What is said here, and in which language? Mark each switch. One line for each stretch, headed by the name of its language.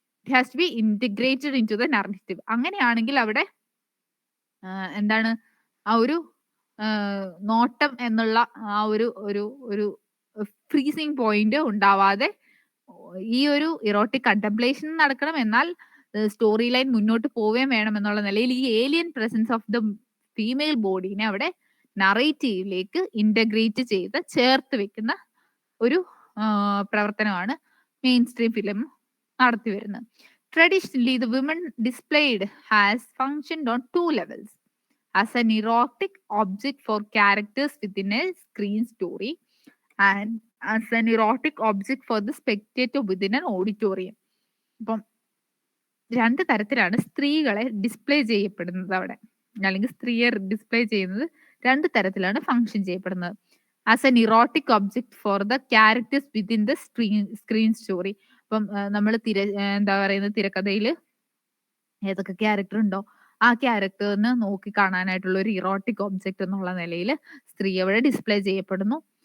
English: It has to be integrated into the narrative.
Malayalam: അങ്ങനെയാണെങ്കിൽ അവിടെ എന്താണ് ആ ഒരു നോട്ടം എന്നുള്ള ആ ഒരു ഫ്രീസിങ് പോയിന്റ് ഉണ്ടാവാതെ ഈ ഒരു ഇറോട്ടിക് കണ്ടംപ്ലേഷൻ നടക്കണം. എന്നാൽ സ്റ്റോറി ലൈൻ മുന്നോട്ട് പോവുകയും വേണം എന്നുള്ള നിലയിൽ ഈ
English: alien presence of the female ബോഡീനെ
Malayalam: അവിടെ നറേറ്റീവിലേക്ക് ഇന്റഗ്രേറ്റ് ചെയ്ത് ചേർത്ത് വെക്കുന്ന ഒരു പ്രവർത്തനമാണ് മെയിൻ സ്ട്രീം ഫിലിം നടത്തി വരുന്നത്.
English: Traditionally, the women displayed has functioned on two levels: as an erotic object for characters within a screen story and as an erotic object for the spectator within an auditorium.
Malayalam: അപ്പം രണ്ട് തരത്തിലാണ് സ്ത്രീകളെ display ചെയ്യപ്പെടുന്നത് അവിടെ, അല്ലെങ്കിൽ സ്ത്രീയെ display ചെയ്യുന്നത് രണ്ട് തരത്തിലാണ് ഫങ്ഷൻ ചെയ്യപ്പെടുന്നത്.
English: As an erotic object for the characters within the screen story.
Malayalam: അപ്പം നമ്മൾ എന്താ പറയുന്നത്, തിരക്കഥയിൽ ഏതൊക്കെ ക്യാരക്ടർ ഉണ്ടോ ആ ക്യാരക്ടറിന് നോക്കി കാണാനായിട്ടുള്ള ഒരു ഇറോട്ടിക് ഒബ്ജക്ട് എന്നുള്ള നിലയിൽ സ്ത്രീ അവിടെ ഡിസ്പ്ലേ ചെയ്യപ്പെടുന്നു.